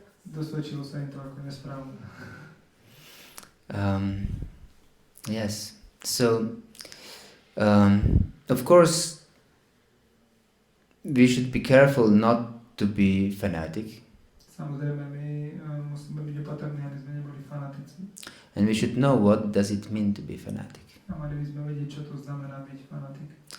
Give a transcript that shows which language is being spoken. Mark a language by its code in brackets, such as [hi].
[sk] Dosvedčilo sa im to ako nesprávne. [en] Yes. So, of course, we should be careful not to be fanatic. [sk] Samozrejme, my musíme byť opatrní, aby sme neboli fanatici. [en] And we should know what does it mean to be fanatic. [sk] A mali by sme vedieť, čo to znamená byť fanatik.